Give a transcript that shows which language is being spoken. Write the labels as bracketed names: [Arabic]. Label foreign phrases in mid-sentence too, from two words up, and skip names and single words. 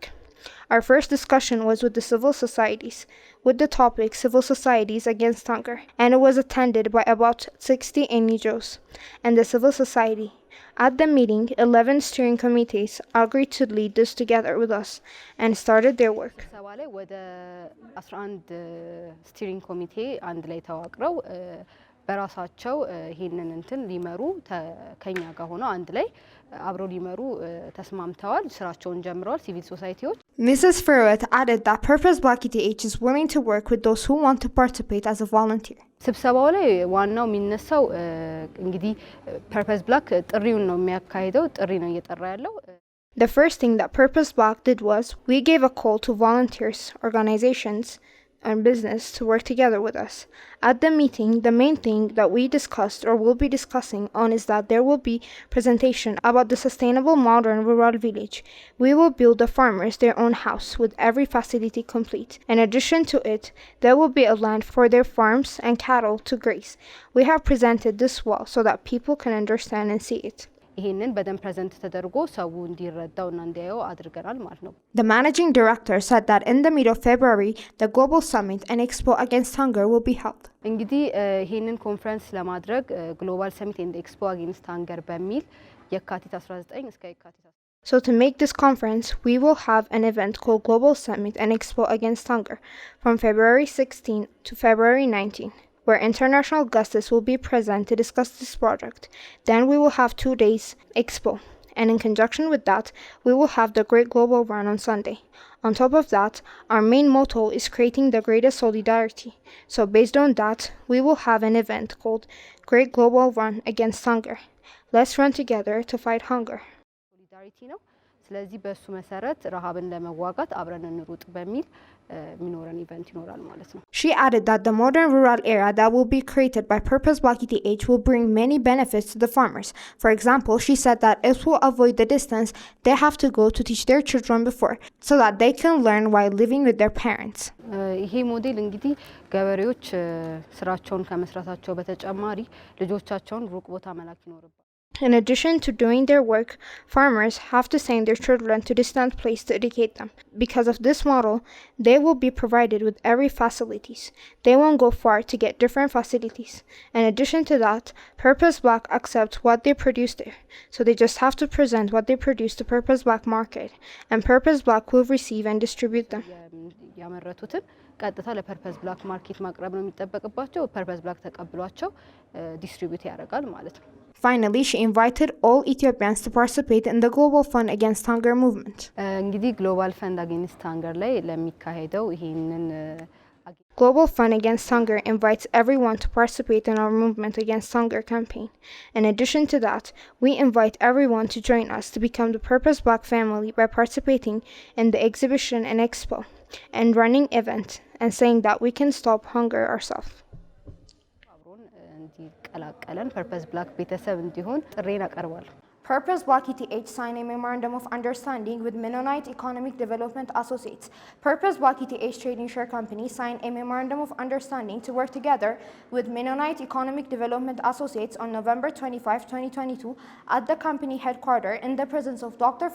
[English] Our first discussion was with the civil societies, with the topic Civil Societies Against Hunger, and it was attended by about 60 NGOs and the civil society. At the meeting, 11 steering committees agreed to lead this together with us and started their work. [Amharic] ሰባለ ወደ 11 [English] steering committee [Amharic] አንድ ላይ ተዋቅረው በራሳቸው ይሄንን እንትን ሊመሩ ከኛ ጋር ሆነው አንድ ላይ አብረው ሊመሩ ተስማምተዋል። ስራቸውን ጀምረዋል [English] civil societies። Mrs. Ferret added that Purposeblack ETH is willing to work with those who want to participate as a volunteer. [Amharic] ስብሰባው ላይ ዋናው የሚነሳው እንግዲህ Purposeblack ጥሪውን ነው የሚያካሂደው፣ ጥሪ ነው እየጠራ ያለው። [English] The first thing that Purposeblack did was we gave a call to volunteers, organizations, and business to work together with us. At the meeting, the main thing that we discussed or will be discussing on is that there will be presentation about the sustainable modern rural village. We will build the farmers their own house with every facility complete. In addition to it, there will be a land for their farms and cattle to graze. We have presented this well so that people can understand and see it. [Amharic] ይሄንን በደንብ ፕሬዘንት ተደርጎ ሰው እንዲረዳውና እንዲያየው አድርገናል ማለት ነው። [English] The managing director said that in the middle of February, the Global Summit and Expo Against Hunger will be held. [Amharic] እንግዲህ ይሄንን ኮንፈረንስ ለማድረግ ግሎባል ሰሚት ኤንድ ኤክስፖ አጌንስት ሃንገር በሚል የካቲት 19 እስከ የካቲት [English] So to make this conference, we will have an event called Global Summit and Expo Against Hunger from February 16 to February 19, where international guests will be present to discuss this project. Then we will have 2 days expo, and in conjunction with that, we will have the Great Global Run on Sunday. On top of that, our main motto is creating the greatest solidarity. So based on that, we will have an event called Great Global Run Against Hunger. Let's run together to fight hunger. [Amharic] ሶሊዳሪቲ ነው። ስለዚህ በሱ መሰረት ረሃብን ለመዋጋት አብረን እንሩጥ በሚል ሚኖረን ኢቨንት ይኖራል ማለት ነው። [English] She added that the modern rural area that will be created by Purposeblack ETH will bring many benefits to the farmers. For example, she said that it will avoid the distance they have to go to teach their children before, so that they can learn while living with their parents. [Amharic] ይሄ ሞዴል እንግዲህ ገበሬዎች ስራቸውን ከመስራታቸው በተጨማሪ ልጆቻቸውን ሩቅ ቦታ መላክ ይኖርባል። [English] In addition to doing their work, farmers have to send their children to distant places to educate them. Because of this model, they will be provided with every facilities. They won't go far to get different facilities. In addition to that, Purposeblack accepts what they produce there. So they just have to present what they produce to Purposeblack market, and Purposeblack will receive and distribute them. [Amharic] ያመረቱትን ቀጥታ ለፐርፐስ ብላክ ማርኬት ማቅረብ ነው የሚጠበቅባቸው። ፐርፐስ ብላክ ተቀብሏቸው ዲስትሪቢዩት ያደርጋል ማለት ነው። [English] Finally, she invited all Ethiopians to participate in the Global Fund Against Hunger movement. [Amharic] እንግዲህ ግሎባል ፈንድ አጌንስት ሃንገር ላይ ለሚካሄደው ይሄንን [English] Global Fund Against Hunger invites everyone to participate in our movement against hunger campaign. In addition to that, we invite everyone to join us to become the Purposeblack family by participating in the exhibition and expo and running event and saying that we can stop hunger ourselves. [Amharic] አብሮን እንዲቀላቀለን ፐርፐስ ብላክ ቤተሰብ እንዲሆን ጥሬን አቀርባለሁ። [English] Purposeblack ETH signed a memorandum of understanding with Mennonite Economic Development Associates. Purposeblack ETH Trading Share Company signed a memorandum of understanding to work together with Mennonite Economic Development Associates on November 25, 2022 at the company headquarters in the presence of Dr.